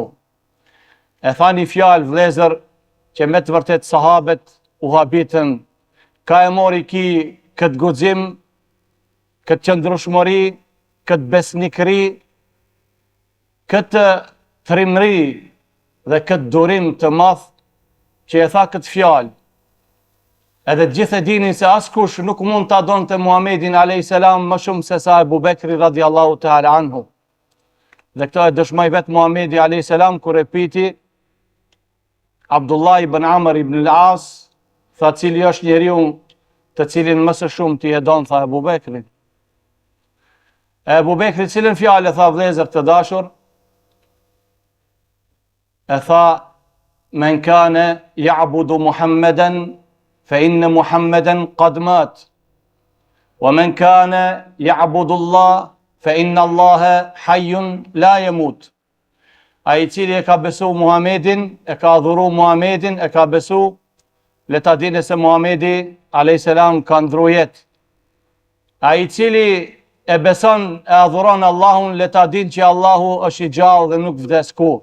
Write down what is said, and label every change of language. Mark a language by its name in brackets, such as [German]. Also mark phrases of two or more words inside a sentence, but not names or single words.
[Albanian] E tha një fjalë vëllezër që me të vërtet sahabet u habitën, ka e mori ki këtë guxim, këtë qëndrueshmëri, këtë besnikëri, këtë trimëri dhe këtë durim të madh që e tha këtë fjalë. Edhe gjithë e dinin se askush nuk mund ta donte Muhamedin [Arabic] عليه السلام [Albanian] më shumë se sa Ebu Bekri [Arabic] رضي الله تعالى عنه. [Albanian] Dhe këto e dëshmoi vetë Muhamedi [Arabic] عليه السلام [Albanian] kur e pyeti Abdullah ibn Amr ibn al-As, tha cili është njeriu të cilin më së shumë ti e don, tha Ebu Bekri. Ebu Bekri cilën fjalë tha vëllezër të dashur? E tha, [Arabic] من كان يعبد محمدا فإن محمدا قد مات. ومن كان يعبد الله فإن الله حي لا يموت. [Albanian] Ai cili e ka besu Muhamedin, e ka adhuru Muhamedin, e ka besu, le ta dini se Muhamedi [Arabic] عليه السلام [Albanian] ka ndru jetë. Ai cili e beson e adhuron Allahun, le ta din që Allahu është i gjallë dhe nuk vdes kurrë.